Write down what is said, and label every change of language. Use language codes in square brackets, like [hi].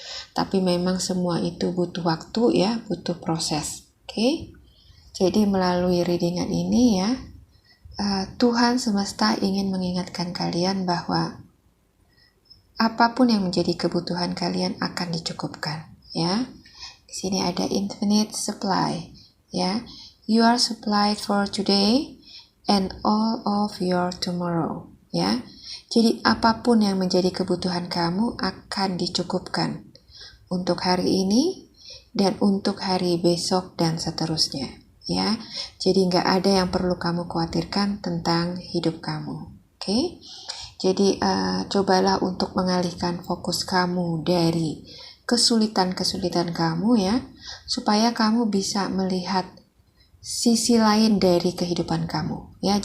[id] Tapi memang semua itu butuh waktu, ya, butuh proses. Oke? Jadi melalui readingan ini, ya, Tuhan semesta ingin mengingatkan kalian bahwa apapun yang menjadi kebutuhan kalian akan dicukupkan, ya. Di sini ada infinite supply, ya. [en] You are supplied for today and all of your tomorrow, ya. [id] Jadi apapun yang menjadi kebutuhan kamu akan dicukupkan untuk hari ini dan untuk hari besok dan seterusnya, ya. Jadi nggak ada yang perlu kamu khawatirkan tentang hidup kamu. Oke? Jadi cobalah untuk mengalihkan fokus kamu dari kesulitan-kesulitan kamu, ya, supaya kamu bisa melihat sisi lain dari kehidupan kamu, ya.